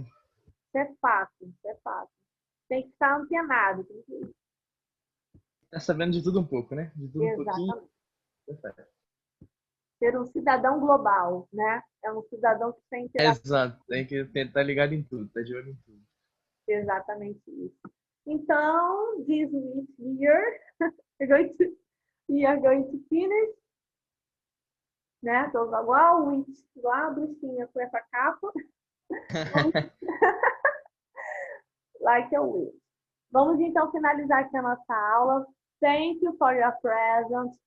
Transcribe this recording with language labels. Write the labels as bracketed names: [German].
[Portuguese] Isso é fato, isso é fato. Tem que estar antenado. Tem que... Tá sabendo de tudo um pouco, né? De tudo um pouquinho. Exatamente. Ser um cidadão global, né? É um cidadão que tem interação. Exato, tem que estar ligado em tudo, tá de olho em tudo. Exatamente isso. [English] Então, this week here, we are going to finish, né? [Portuguese] Então, igual a bruxinha com essa capa. [English] Like a witch. [Portuguese] Vamos então finalizar aqui a nossa aula. [English] Thank you for your presence.